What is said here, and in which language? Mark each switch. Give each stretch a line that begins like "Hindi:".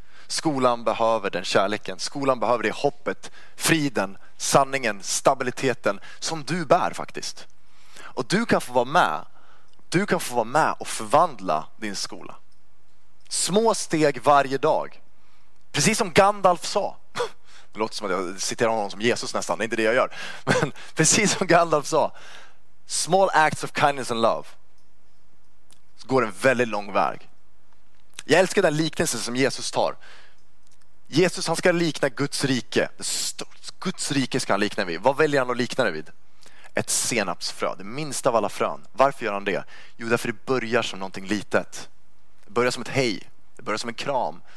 Swedish: Skolan behöver den kärleken. Skolan behöver det hoppet, friden, sanningen, stabiliteten som du bär faktiskt. Och du kan få vara med. Du kan få vara med och förvandla din skola. Små steg varje dag. Precis som Gandalf sa. Det låter som att jag citerar honom som Jesus nästan. Det är inte det jag gör. Men precis som Gandalf sa.
English: Small acts of kindness and love.
Swedish: Så går en väldigt lång väg. Jag älskar den liknelsen som Jesus tar. Jesus, han ska likna Guds rike. Guds rike ska han likna vid. Vad väljer han att likna det vid? Ett senapsfrö. Det minsta av alla frön. Varför gör han det? Jo, därför det börjar som någonting litet. Det börjar som ett hej. Det börjar som en kram.